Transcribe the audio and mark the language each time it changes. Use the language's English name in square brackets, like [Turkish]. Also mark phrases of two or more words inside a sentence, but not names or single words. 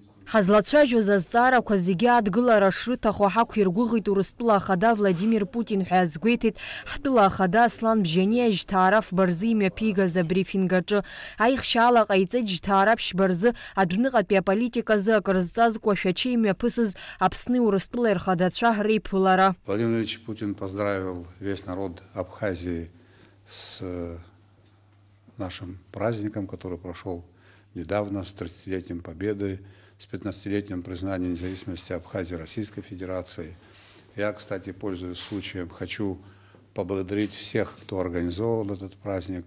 [Abkhazian] Ҳазлацәажәоз азҵаарақәа зегьы адгылара шрыҭаху ҳақәиргәыӷит Урыстәыла ахада Владимир Путин ҳәа азгәеиҭеит ҳтәыла ахада Аслан Бжьаниа Жьҭаара Фбарзы имҩаԥигаз абрифинг аҿы. Аихшьаала ҟаиҵеит Жьҭаара Фбарзы адәныҟатәи аполитиказы акыр зҵазкуа шәачеи имҩаԥысыз Аԥсни Урыстәыла ирхадацәа реиԥылара. [Russian] Владимир Ильич Путин поздравил весь народ Абхазии с нашим праздником, который прошел недавно, с 30-летием победы, с 15-летним признанием независимости Абхазии Российской Федерации. Я, кстати, пользуясь случаем, хочу поблагодарить всех, кто организовал этот праздник.